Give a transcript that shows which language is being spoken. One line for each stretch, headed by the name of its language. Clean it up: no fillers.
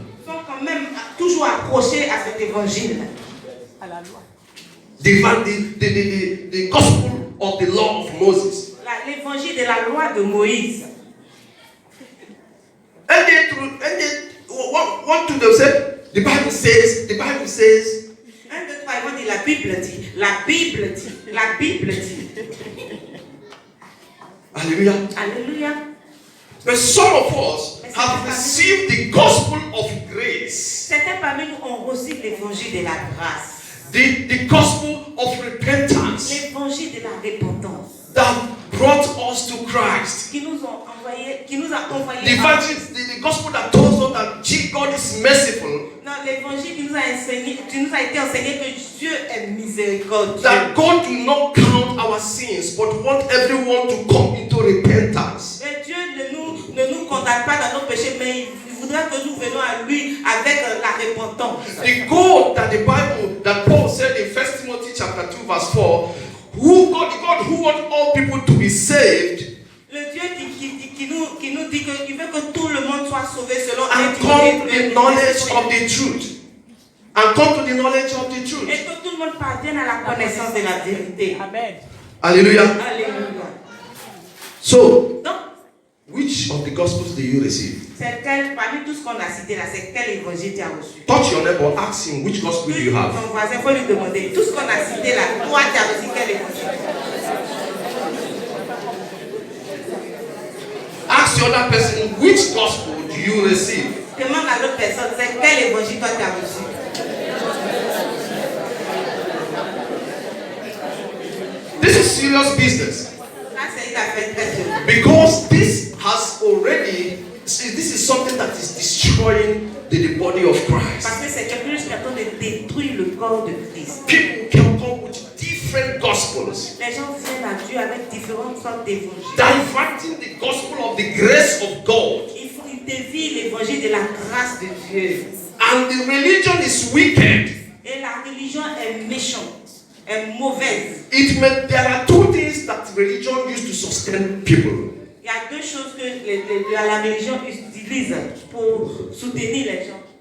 French: Sont quand même toujours accrochés à cet évangile. À la loi.
English: The gospel of the law of Moses.
French: L'évangile de la loi de Moïse.
English: And they want to themselves. The Bible says. 1, 2, 3,
French: ils vont dire la Bible dit. La Bible dit. La Bible dit.
English: Hallelujah.
French: Alléluia.
English: But some of us have received the gospel of grace.
French: Certains parmi nous ont reçu l'évangile de la grâce.
English: The gospel of repentance.
French: L'évangile de la repentance.
English: That brought us to Christ.
French: Qui nous a envoyé.
English: The gospel that tells us that God is merciful.
French: Non, l'évangile qui nous a été enseigné que Dieu est miséricordieux.
English: That God do not count our sins, but want everyone to come into repentance.
French: Et Dieu ne nous condamne pas dans nos péchés, mais il voudrait que nous venions à lui avec la repentance.
English: The God that Paul said in 1 Timothy chapter 2 verse 4, God who wants all people to be saved.
French: Le Dieu qui nous dit qu'il veut que tout le monde soit sauvé selon
English: and come to the knowledge of the truth. And come to the knowledge of the truth.
French: Et que tout le monde parvienne à la connaissance de la vérité. Amen.
English: Hallelujah.
French: Alléluia.
English: So,
French: donc,
English: which of the gospels do you receive?
French: C'est parmi tout ce qu'on a cité là, c'est quel évangile tu as reçu?
English: Touch your neighbor, ask him which gospel do you have.
French: Ton voisin, il faut lui demander. Tout ce qu'on a cité là, toi tu as reçu quel évangile?
English: Ask the other person, which gospel do you receive?
French: Demande à l'autre personne, c'est quel évangile toi tu as reçu?
English: This is serious business.
French: Ça c'est une affaire très sérieuse.
English: Because this is something that is destroying the body of Christ.
French: Parce que c'est quelque chose qui est en train de détruire le corps de Christ.
English: People can come with different gospels.
French: Les gens viennent à Dieu avec différentes sortes d'évangiles.
English: Diverting the gospel of the grace of God.
French: Ils dévient l'évangile de la grâce de Dieu.
English: And the religion is wicked.
French: Et la religion est méchante, est mauvaise.
English: There are two things that religion used to sustain people.
French: Il y a deux choses que la religion utilise pour soutenir les gens.